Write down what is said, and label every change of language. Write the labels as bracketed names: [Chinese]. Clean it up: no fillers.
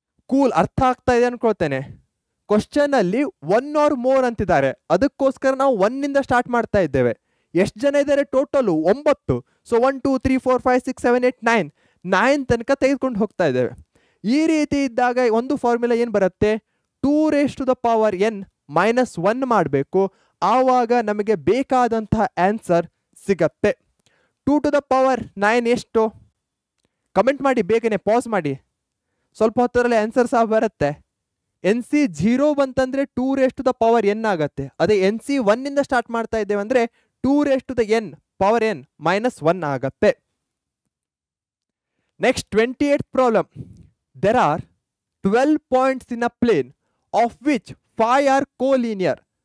[Kannada] Cool, ಅರ್ಥ ಆಗ್ತಾ ಇದೆ ಅನ್ಕೊಳ್ತೇನೆ. ಕ್ವಶನ್ ಅಲ್ಲಿ 1 or more ಅಂತಿದ್ದಾರೆ, ಅದಕ್ಕೋಸ್ಕರ ನಾವು 1 ಇಂದ ಸ್ಟಾರ್ಟ್ ಮಾಡ್ತಾ ಇದ್ದೇವೆ. ಎಷ್ಟು ಜನ ಇದ್ದಾರೆ ಟೋಟಲು 9. ಸೊ 1 2 3 4 5 6 7 8 9 ತನಕ ತೆಗೆದುಕೊಂಡು ಹೋಗ್ತಾ ಇದ್ದೇವೆ. ಈ ರೀತಿ ಇದ್ದಾಗ ಒಂದು ಫಾರ್ಮುಲಾ ಏನು ಬರುತ್ತೆ 2 to the power n - 1 ಮಾಡಬೇಕು. ಆವಾಗ ನಮಗೆ ಬೇಕಾದಂತಹ ಆನ್ಸರ್ ಸಿಗತ್ತೆ. 2 to the power 9 ಎಷ್ಟು? ಕಮೆಂಟ್ ಮಾಡಿ, ಬೇಗನೆ ಪಾಸ್ ಮಾಡಿ, ಸ್ವಲ್ಪ ಹೊತ್ತರಲ್ಲಿ ಆನ್ಸರ್ ಸಹ ಬರುತ್ತೆ. NC 0 ಬಂತಂದ್ರೆ 2 to the power n ಆಗತ್ತೆ. ಅದೇ NC 1 ಇಂದ ಸ್ಟಾರ್ಟ್ ಮಾಡ್ತಾ ಇದ್ದೇವೆ ಅಂದ್ರೆ 2 to the n power n - 1 ಆಗತ್ತೆ. Next 28th problem. [English] There are 12 points in a plane of which 5 are collinear.